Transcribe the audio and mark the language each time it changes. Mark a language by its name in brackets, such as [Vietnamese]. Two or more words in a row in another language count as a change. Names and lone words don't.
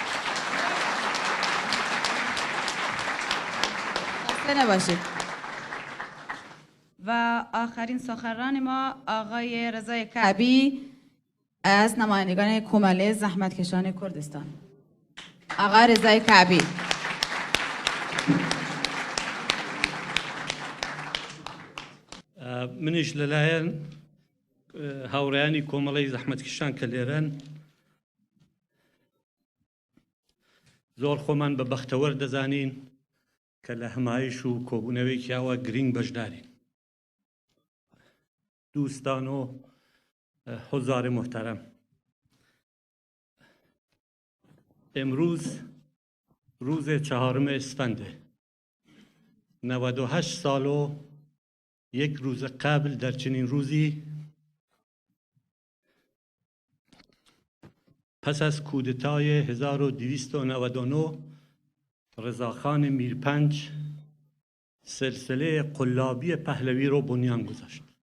[Persian] خسته نباشید. و آخرین سخنران ما آقای رضای کعبی از نمایندگان کمله زحمتکشان کردستان. آقای رضای کعبی. [Central Kurdish] منیش لەلایەن هاوڕێیانی کۆمەڵەی زەحمەتکێشان کە لێرەن زۆر خۆمان بە بەختەوەر دەزانین کە لە هەمایش و کۆبوونەوەیەکی ئاوا گرنگ بەشدارین. [Persian] دوستان و حضار محترم، امروز روز 4 اسفنده، 98 سال و یک روز قبل در چنین روزی پس از کودتای 1299 رضاخان میرپنج سلسله قلابی پهلوی رو بنیان گذاشت